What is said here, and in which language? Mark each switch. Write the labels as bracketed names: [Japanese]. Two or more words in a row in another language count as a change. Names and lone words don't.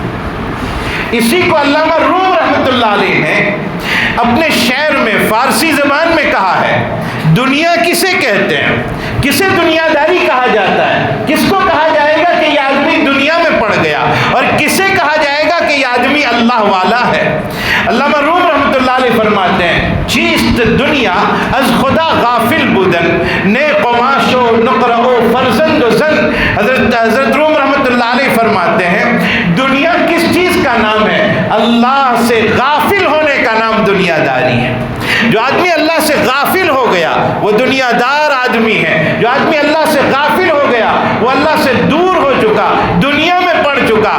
[Urdu] اسی کو علامہ روم رحمۃ اللہ علیہ نے اپنے شعر میں فارسی زبان میں کہا ہے، دنیا کسے کہتے ہیں، کسے دنیا داری کہا جاتا ہے، کس کو کہا جائے گا کہ یہ آدمی دنیا میں پڑ گیا، اور کسے کہا جائے گا کہ یہ آدمی اللہ والا ہے۔ علامہ روم رحمۃ اللہ علیہ فرماتے ہیں، [Persian] چیست دنیا از خدا غافل بودن، نے قماش و نقر و فرزند و زن۔ [Urdu] حضرت روم رحمۃ اللہ علیہ فرماتے ہیں دنیا کس چیز کا نام ہے؟ اللہ سے غافل ہونے کا نام دنیا داری ہے۔ جو آدمی اللہ سے غافل ہو گیا وہ دنیا دار آدمی ہے۔ جو آدمی اللہ سے غافل ہو گیا وہ اللہ سے دور ہو چکا، دنیا میں پڑ چکا۔